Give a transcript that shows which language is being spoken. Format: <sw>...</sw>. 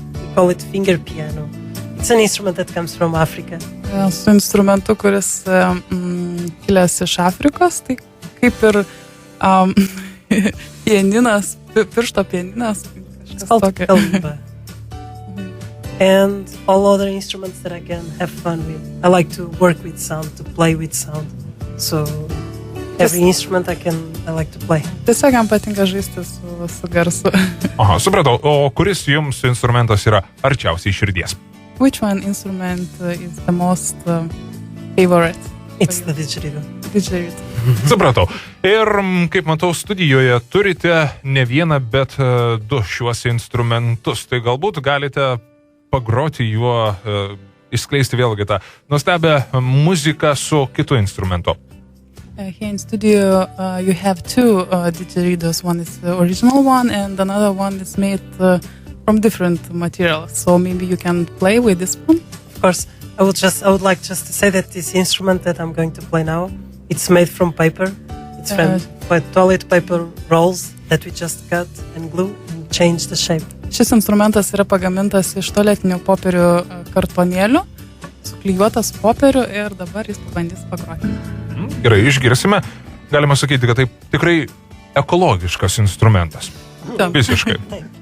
<en>We call it finger piano. It's an instrument that comes from Africa.</en> <lt>Su instrumentu, kuris kilęs iš Afrikos, tai kaip ir pianinas, piršto pianinas.</lt> <en>It's called kalimba. And all other instruments that I can have fun with. I like to work with sound, to play with sound. So every instrument I like to play.</en> <lt>Tiesiog jam patinka žaisti su garsu. Aha, supratau. O kuris jums instrumentas yra arčiausiai širdies?</lt> <en>Which one instrument is the most favorite? It's the didgeridoo.</en> <lt>Supratau. Ir kaip matau, studijoje turite ne vieną, bet du šiuos instrumentus. Tai galbūt galite pagroti juo, išskleisti vėlgi tą nuostabią muziką su kitu instrumentu.</lt> <en>Here in studio you have two didgeridoos. One is the original one and another one is made from different materials. So maybe you can play with this one? Of course. I would like just to say that this instrument that I'm going to play now, it's made from paper. It's from toilet paper rolls that we just cut and glue and change the shape.</en> <lt>Šis instrumentas yra pagamintas iš tualetinių popierių kartonėlių, suklijuotas popierių ir dabar jis pabandys pagroti. Gerai, išgirsime. Galima sakyti, kad tai tikrai ekologiškas instrumentas. Taip. Visiškai.</lt>